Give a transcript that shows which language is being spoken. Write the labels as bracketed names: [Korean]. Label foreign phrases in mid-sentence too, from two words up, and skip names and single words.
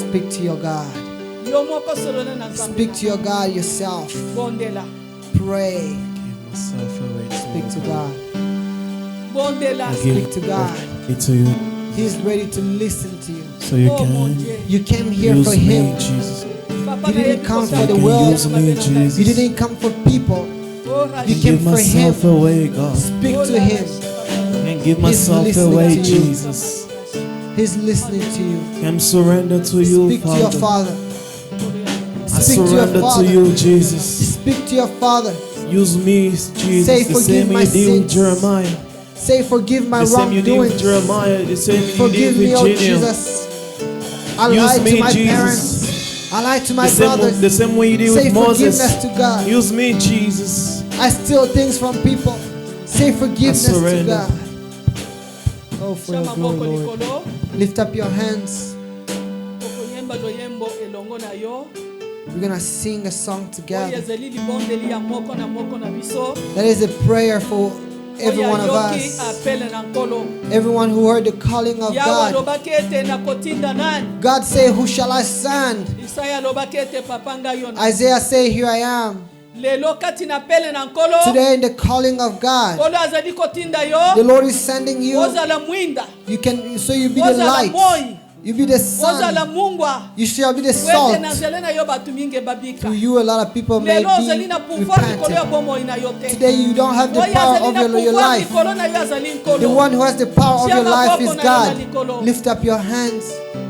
[English] Speak to your God. [Lingala] yo moko solola na nzambe [English] Speak [Lingala] na [English] to your God yourself. [Lingala] yo. bondela [English] Pray. Give myself away to Speak you. to God. [Lingala] bondela [English] Speak to God. It to you, He's ready to listen to you. so you [French] oh mon [English] can [French] dieu [English] You came here use for me, Him. Jesus. [Lingala] papa [English] You [Lingala] na [English] didn't [Lingala] yebi [English] come [Lingala] kosala [English] for the [Lingala] mabe [English] world. [Lingala] na [English] Use me, [Lingala] mabe na ngai. [English] Jesus. You didn't come for people. Oh, You Rashi. came Give for myself Him. away, God, Speak Oh, to [Lingala] la [English] Him. Rashi. and give He's myself listening away, to you. Jesus. He's listening to you. I'm surrender to you, Speak to your Father. Father. I Speak to your surrender to Father. you, Jesus. Speak to your Father. Use me, Jesus. Say, The forgive same my you did with sins. Jeremiah. Say, forgive my The same you did with wrongdoings. Jeremiah. The same you Forgive did me, with oh Gideon. Jesus. I Use lied me, to my Jesus. parents. I lied to my The same, brothers. the same way you did Say with Moses. forgiveness to God. Use me, Jesus. I steal things from people. Say forgiveness to surrender. God. Oh, for your [Lingala] Shama [English] glory, [Lingala] moko [English] Lord. [Lingala] likolo [English] Lift up your hands. [Lingala] okoyemba loyembo elongo na yo [English] We're going to sing a song [Lingala] oyo [English] together. [Lingala] ezali libondeli ya moko na biso [English] That is a prayer for every [Lingala] oyo [English] one of [Lingala] ayoki [English] us. [Lingala] apele na nkolo [English] Everyone who heard the calling of [Lingala] yawe [English] God. [Lingala] alobaki ete nakotinda nani [English] God say, who shall I send? [Lingala] isaya alobaki ete papa ngai yo na [English] Isaiah say, here I am. [Lingala] lelo kati na pele na nkolo [English] Today in the calling of God, [Lingala] nkolo azali kotinda [English] the [Lingala] yo [English] Lord is sending you. [Lingala] ozala mwinda [English] You be the [Lingala] ozala [English] light. [Lingala] moi [English] You be the [Lingala] ozala [English] sun. [Lingala] mungwa [English] You shall be the [Lingala] wete [English] salt. [Lingala] na nzela na yo bato mingi babika [English] To you, a lot of people may [Lingala] lelo ozali na [English] be [Lingala] pouvoir likolo ya [English] repentant. [Lingala] bomoi na yo te [English] Today, you don't have the [Lingala] oyo [English] power [Lingala] azali [English] of [Lingala] na [English] your [Lingala] pouvoir [English] life. [Lingala] likolo na yo azali [English] The [Lingala] nkolo [English] one who has the power of [Lingala] Tia [English] your life is [Lingala] maboko na yo na [English] God. [Lingala] likolo. [English] Lift up your hands.